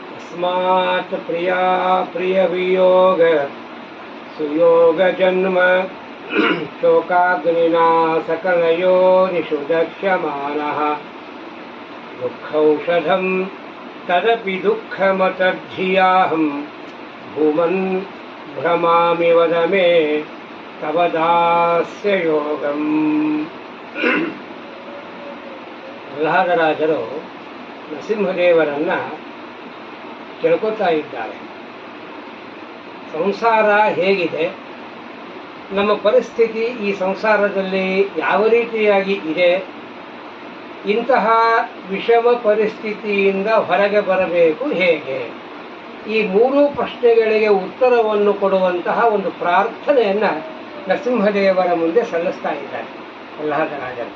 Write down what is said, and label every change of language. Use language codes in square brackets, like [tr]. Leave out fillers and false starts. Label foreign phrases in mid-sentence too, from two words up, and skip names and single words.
[sa] यस्मात् प्रिया प्रियवियोग सुयोगजन्म शोकाग्निना सकलयोनिषु दक्ष्यमानः दुःखौषधं तदपि दुःखमतद्धियाहं भूमन् भ्रमामि वद मे तव दास्य योगम्. [kn] ಪ್ರಹ್ಲಾದರಾಜರು ನರಸಿಂಹದೇವರನ್ನ ಕೇಳ್ಕೊತಾ ಇದ್ದಾರೆ. ಸಂಸಾರ ಹೇಗಿದೆ, ನಮ್ಮ ಪರಿಸ್ಥಿತಿ ಈ ಸಂಸಾರದಲ್ಲಿ ಯಾವ ರೀತಿಯಾಗಿ ಇದೆ, ಇಂತಹ ವಿಷಮ ಪರಿಸ್ಥಿತಿಯಿಂದ ಹೊರಗೆ ಬರಬೇಕು ಹೇಗೆ, ಈ ಮೂರೂ ಪ್ರಶ್ನೆಗಳಿಗೆ ಉತ್ತರವನ್ನು ಕೊಡುವಂತಹ ಒಂದು ಪ್ರಾರ್ಥನೆಯನ್ನು ನರಸಿಂಹದೇವರ ಮುಂದೆ ಸಲ್ಲಿಸ್ತಾ ಇದ್ದಾರೆ ಪ್ರಹ್ಲಾದರಾಜರು.